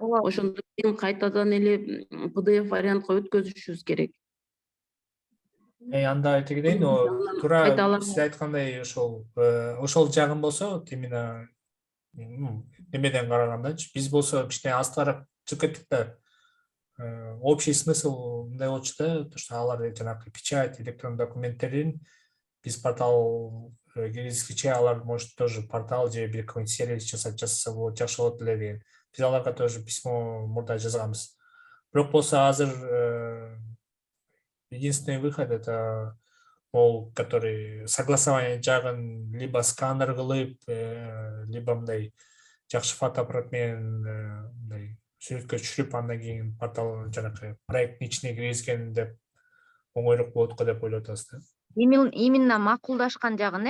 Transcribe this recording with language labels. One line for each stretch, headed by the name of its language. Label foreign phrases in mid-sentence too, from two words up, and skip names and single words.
Kyrgyz: Ошондон кийин кайтадан эле PDF вариантка өткөзүшүбүз керек. Анда айта кетейин, туура сиз айткандай ошол жагын болсо, именно немеден карагандачы, биз болсо кичине астыраак чыгып кеттик да.
Russian: Общий смысл
Kyrgyz: мындай болчу да,
Russian: то что
Kyrgyz: алар жанагы печать, электронный документтерин биз портал киргизгиче, алар
Russian: может тоже
Kyrgyz: портал же бир
Russian: какой-нибудь сервис
Kyrgyz: жасаса болот, жакшы болот эле деген. Биз аларга
Russian: тоже письмо
Kyrgyz: мурда жазганбыз. Бирок болсо азыр
Russian: единственный выход — это который согласование
Kyrgyz: жагын либо сканер кылып, либо мындай жакшы фотоаппарат менен мындай сүрөткө түшүрүп, андан кийин портал жанагы проекттин ичине киргизген деп оңойрок болот го деп ойлоп атабыз да. именно макулдашкан жагын,